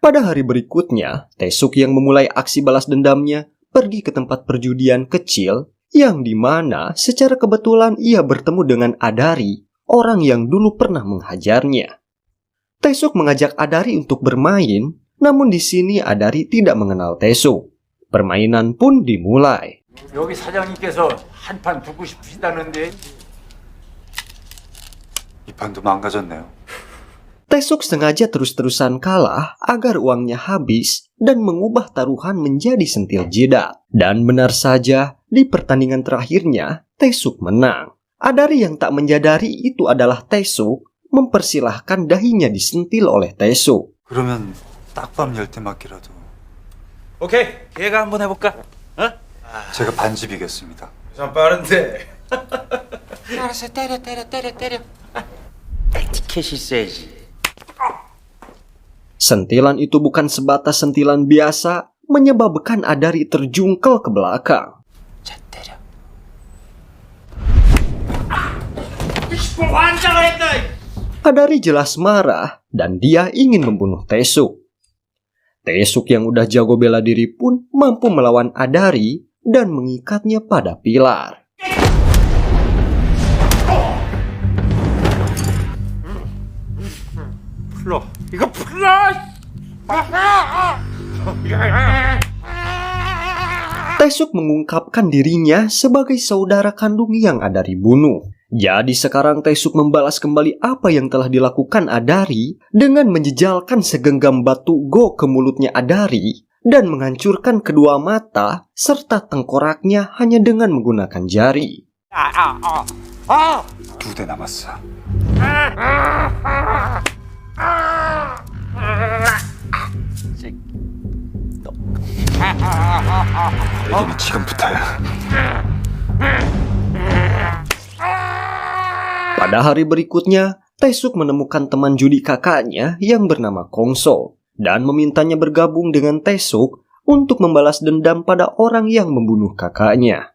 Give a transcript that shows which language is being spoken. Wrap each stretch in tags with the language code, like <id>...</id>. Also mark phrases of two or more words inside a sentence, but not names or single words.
<id>Pada hari berikutnya, Taesuk yang memulai aksi balas dendamnya pergi ke tempat perjudian kecil yang dimana secara kebetulan ia bertemu dengan Adari, orang yang dulu pernah menghajarnya. Taesuk mengajak Adari untuk bermain, namun di sini Adari tidak mengenal Taesuk. Permainan pun dimulai.</id> <ko>여기 사장님께서 한 판 두고 싶으시다는데. 이 판도 망가졌네요.</ko> <id>Taesuk sengaja terus-terusan kalah agar uangnya habis dan mengubah taruhan menjadi sentil jidat. Dan benar saja, di pertandingan terakhirnya, Taesuk menang. Adari yang tak menyadari itu adalah Taesuk, mempersilahkan dahinya disentil oleh Taesuk.</id> <ko>그러면 딱밤 10대 맞기라도. 오케이, 얘가 한번 해볼까? 어? 제가 반집 이겼습니다. 참 빠른데. 알았어, 때려. 에티켓이 있어야지.</ko> <id>Sentilan itu bukan sebatas sentilan biasa, menyebabkan Adari terjungkel ke belakang.</id> <ko>자, 때려.</ko> <id>Adari jelas marah dan dia ingin membunuh Taesuk. Taesuk yang udah jago bela diri pun mampu melawan Adari dan mengikatnya pada pilar.</id> <ko>이거 풀러!</ko> <id>Taesuk mengungkapkan dirinya sebagai saudara kandung yang Adari bunuh. Jadi sekarang Taesuk membalas kembali apa yang telah dilakukan Adari dengan menjejalkan segenggam batu Go ke mulutnya Adari dan menghancurkan kedua mata serta tengkoraknya hanya dengan menggunakan jari.</id> <ko>2대 남았어. 얘기는 지금부터야.</ko> <id>Pada hari berikutnya, Taesuk menemukan teman judi kakaknya yang bernama Kongso dan memintanya bergabung dengan Taesuk untuk membalas dendam pada orang yang membunuh kakaknya.</id>